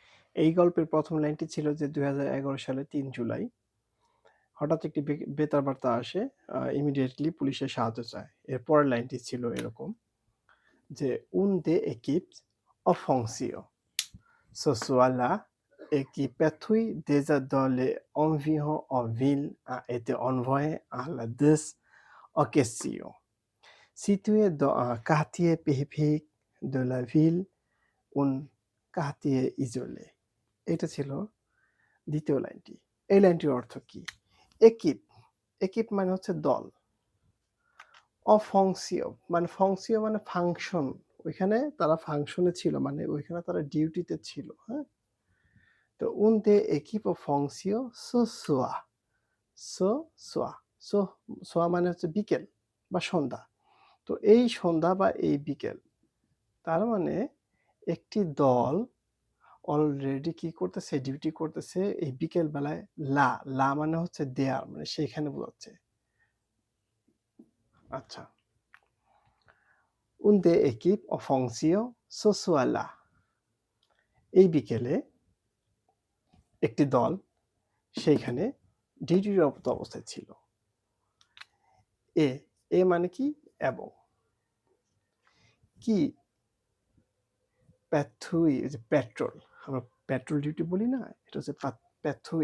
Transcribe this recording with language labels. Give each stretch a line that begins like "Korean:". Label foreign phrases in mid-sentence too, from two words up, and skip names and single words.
Bangla: এই গল্পের প্রথম লাইনটি ছিল যে 2011 সালে 3 জুলাই হঠাৎ একটি বেতার বার্তা আসে, ইমিডিয়েটলি পুলিশের সাহায্য চায়। এর পরের লাইনটি ছিল এরকম যে
French: un des équipes offensives ce soir-là et qui patrouille déjà dans les environs en ville a été envoyé à la occasion. Situé dans un quartier périphérique de la ville, un quartier isolé.
Bangla: এটা ছিল দ্বিতীয় লাইনটি। এই লাইনটির অর্থ কি? একিপ, একিপ মানে হচ্ছে দল। অফংসীয় মানে ফংসীয় মানে ফাংশন, ওইখানে তারা ফাংশনে ছিল, মানে ওইখানে তারা ডিউটিতে ছিল। হ্যাঁ, তো
French: un des équipes en fonction ce soir,
Bangla: সোয়া মানে হচ্ছে বিকেল বা সন্ধ্যা। তো এই সন্ধ্যা বা এই বিকেল, তার মানে একটি দল অলরেডি কি করতেছে, ডিউটি করতেছে এই বিকেল বেলায়। লা মানে হচ্ছে দেয়ার, মানে সেইখানে বোঝাচ্ছে। আচ্ছা,
French: un des équipes en fonction ce soir-là,
Bangla: এই বিকেলে একটি দল সেইখানে ডিউটিরত অবস্থায় ছিল। এ মানে কি? এবং। কি? প্যাথুই, যে পেট্রোল, আমরা
English: patrol duty
Bangla: বলি না, এটা হচ্ছে প্যাথুই।